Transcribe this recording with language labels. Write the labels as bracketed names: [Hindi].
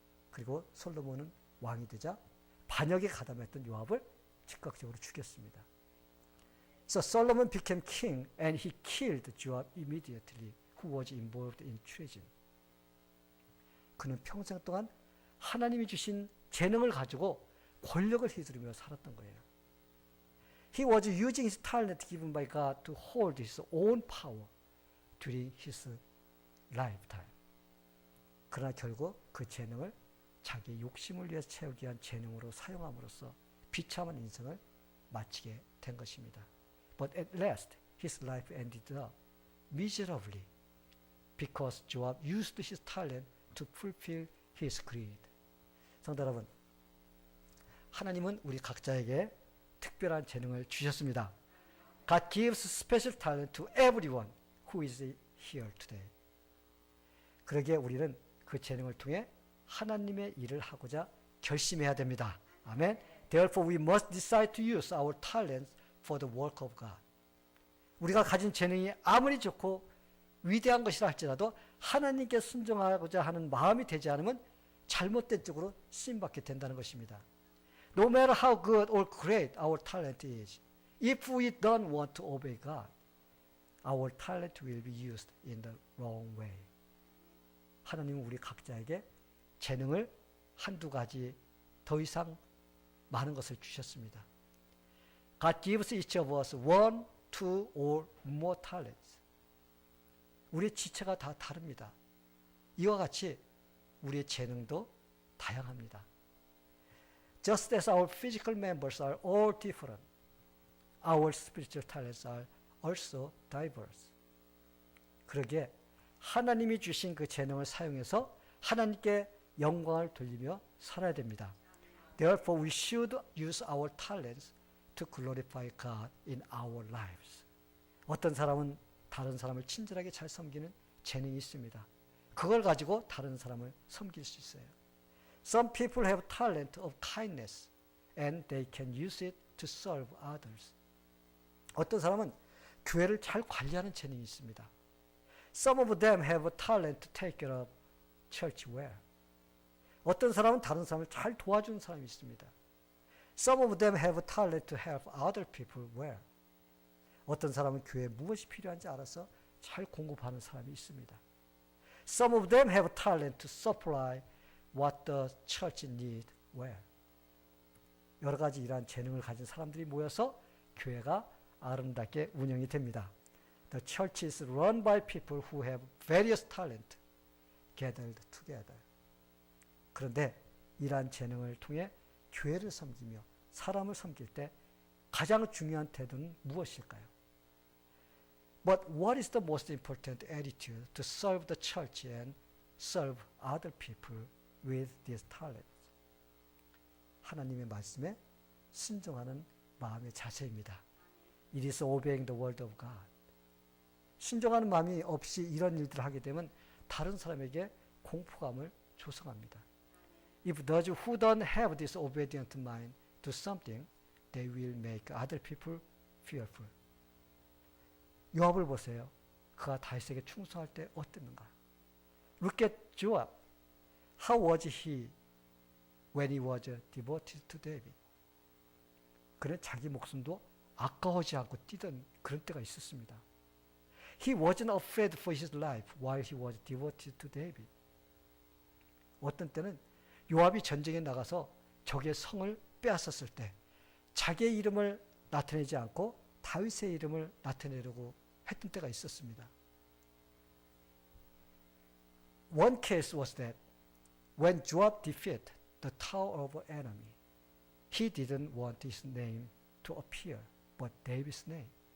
[Korean] 그리고 솔로몬은 왕이 되자 반역에 가담했던 요압을 즉각적으로 죽였습니다. [English] So Solomon became king and he killed Joab immediately, who was involved in treason. [Korean] 그는 평생 동안 하나님이 주신 재능을 가지고 권력을 휘두르며 살았던 거예요. [English] He was using his talent given by God to hold his own power during his lifetime. [Korean] 그러나 결국 그 재능을 자기 욕심을 위해 채우기 위한 재능으로 사용함으로써 비참한 인생을 마치게 된 것입니다. [English] But at last, his life ended up miserably because Joab used his talent to fulfill his greed. [Korean] 성도 여러분, 하나님은 우리 각자에게 특별한 재능을 주셨습니다. [English] God gives special talent to everyone who is here today. [Korean] 그러기에 우리는 그 재능을 통해 하나님의 일을 하고자 결심해야 됩니다. 아멘. [English] Therefore we must decide to use our talents for the work of God. [Korean] 우리가 가진 재능이 아무리 좋고 위대한 것이라 할지라도 하나님께 순종하고자 하는 마음이 되지 않으면 잘못된 쪽으로 쓰임받게 된다는 것입니다. [English] No matter how good or great our talent is, if we don't want to obey God, our talent will be used in the wrong way. [Korean] 하나님은 우리 각자에게 재능을 한두 가지 더 이상 많은 것을 주셨습니다. [English] God gives each of us one, two, or more talents. [Korean] 우리의 지체가 다 다릅니다. 이와 같이 우리의 재능도 다양합니다. [English] Just as our physical members are all different, our spiritual talents are also diverse. [Korean] 그러기에 하나님이 주신 그 재능을 사용해서 하나님께 영광을 돌리며 살아야 됩니다. [English] Therefore, we should use our talents to glorify God in our lives. [Korean] 어떤 사람은 다른 사람을 친절하게 잘 섬기는 재능이 있습니다. 그걸 가지고 다른 사람을 섬길 수 있어요. [English] Some people have talent of kindness and they can use it to serve others. [Korean] 어떤 사람은 교회를 잘 관리하는 재능이 있습니다. [English] Some of them have a talent to take care of church well. [Korean] 어떤 사람은 다른 사람을 잘 도와주는 사람이 있습니다. [English] Some of them have a talent to help other people well. [Korean] 어떤 사람은 교회에 무엇이 필요한지 알아서 잘 공급하는 사람이 있습니다. [English] Some of them have a talent to supply what the church need well. [Korean] 여러 가지 이러한 재능을 가진 사람들이 모여서 교회가 아름답게 운영이 됩니다. [English] The church is run by people who have various talent gathered together. [Korean] 그런데 이러한 재능을 통해 교회를 섬기며 사람을 섬길 때 가장 중요한 태도는 무엇일까요? [English] But what is the most important attitude to serve the church and serve other people with these talents? [Korean] 하나님의 말씀에 순종하는 마음의 자세입니다. [English] It is obeying the word of God. [Korean] 순종하는 마음이 없이 이런 일들을 하게 되면 다른 사람에게 공포감을 조성합니다. [English] If those who don't have this obedient mind do something, they will make other people fearful. [Korean] 요압을 보세요. 그가 다윗에게 충성할 때 어땠는가? [English] Look at Joab. How was he when he was devoted to David? [Korean] 그는 자기 목숨도 아까워하지 않고 뛰던 그런 때가 있었습니다. [English] He wasn't afraid for his life while he was devoted to David. [Korean] 어떤 때는 요압이 전쟁에 나가서 적의 성을 빼앗았을 때 자기의 이름을 나타내지 않고 다윗의 이름을 나타내려고 했던 때가 있었습니다. [English] One case was that when Joab defeated the tower of an enemy, he didn't want his name to appear, but David's name.